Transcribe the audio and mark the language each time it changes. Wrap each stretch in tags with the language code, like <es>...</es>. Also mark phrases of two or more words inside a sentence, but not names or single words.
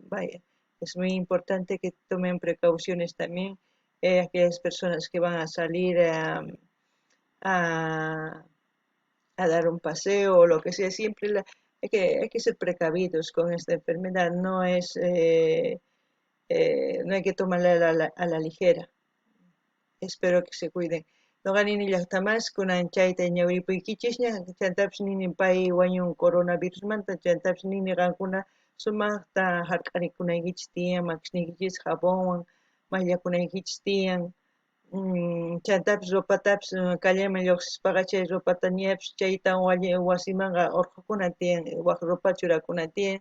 <es>Vaya, es muy importante que tomen precauciones también aquellas personas que van a salir a, a dar un paseo o lo que sea, siempre hay que ser precavidos con esta enfermedad, no hay que tomarla a la ligera. Espero que se cuiden.</es> <qu>No ganin llaqtamas kunan chayta ñawiripuykichikña chantapis nini pay wañun coronavirus manta chantapis nini qankuna sumaqta hark'arikunaykichis tiyan makishninkichis jabonwan mayllakunaykichis tiyan. Chantapis ropatapis kallayman lluqsispaqa chay ropata ñapish chayta wasimanqa urqukuna tiyan, waq ropa churakuna tiyan.</qu>